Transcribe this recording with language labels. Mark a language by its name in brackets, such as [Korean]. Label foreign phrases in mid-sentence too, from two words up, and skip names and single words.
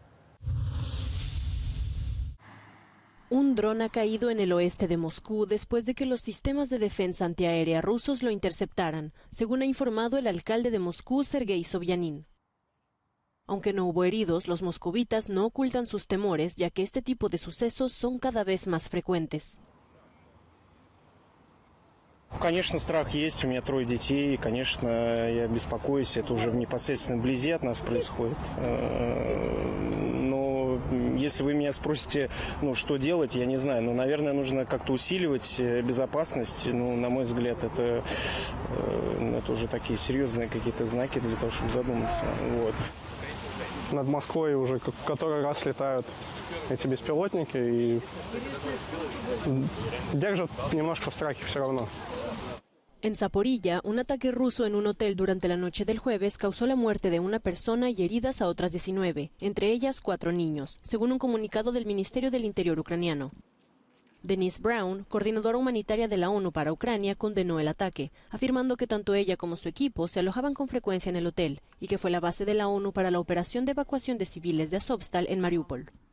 [Spanish] Un dron ha caído en el oeste de Moscú después de que los sistemas de defensa antiaérea rusos lo interceptaran, según ha informado el alcalde de Moscú, Sergei Sobyanin. Aunque no hubo heridos, los moscovitas no ocultan sus temores, ya que este tipo de sucesos son cada vez más frecuentes. [Russian] Конечно, страх есть, у меня 3 детей, конечно, я беспокоюсь, это уже в непосредственно вблизи от нас происходит. Но если вы меня спросите, что делать, я не знаю, но, наверное, нужно как-то усиливать безопасность, на мой взгляд, это уже такие серьезные какие-то знаки для того, чтобы задуматься. Вот. Над Москвой уже который раз летают эти беспилотники и держат немножко в страхе все равно. [Spanish] En Zaporilla, un ataque ruso en un hotel durante la noche del jueves causó la muerte de una persona y heridas a otras 19, entre ellas 4 niños, según un comunicado del Ministerio del Interior ucraniano. Denise Brown, coordinadora humanitaria de la ONU para Ucrania, condenó el ataque, afirmando que tanto ella como su equipo se alojaban con frecuencia en el hotel y que fue la base de la ONU para la operación de evacuación de civiles de Azovstal en Mariupol.